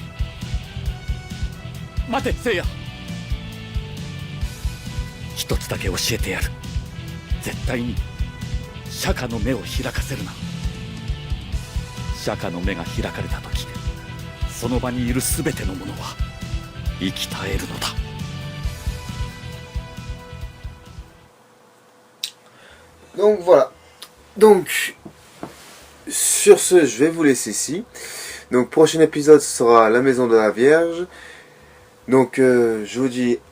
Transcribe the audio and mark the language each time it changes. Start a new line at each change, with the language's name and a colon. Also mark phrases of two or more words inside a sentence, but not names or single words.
Japanese: 待てせいや、一つだけ教えてやる。絶対に釈迦の目を開かせるな。釈迦の目が開かれた時、その場にいる全てのものは生き絶えるのだ。
French: Donc voilà. Donc sur ce, je vais vous laisser ici. Donc prochain épisode sera la maison de la Vierge. Donc je vous dis à bientôt.